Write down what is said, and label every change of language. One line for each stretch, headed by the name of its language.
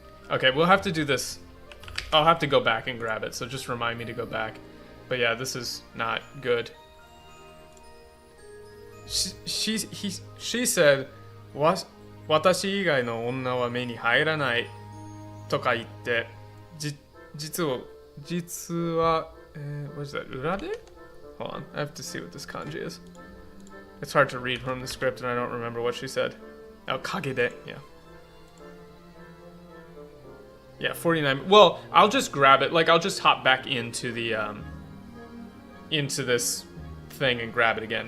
English: Okay, we'll have to do this. I'll have to go back and grab it, so just remind me to go back. But yeah, this is not good. She said,
Japanese: 私以外の女は目に入らないとか言って、実は、
English: what is that,
Japanese: 裏で?
English: Hold on, I have to see what this kanji is. It's hard to read from the script and I don't remember what she said. Oh, kagede, yeah. Yeah, 49. Well, I'll just grab it. Like, I'll just hop back into the, into this thing and grab it again.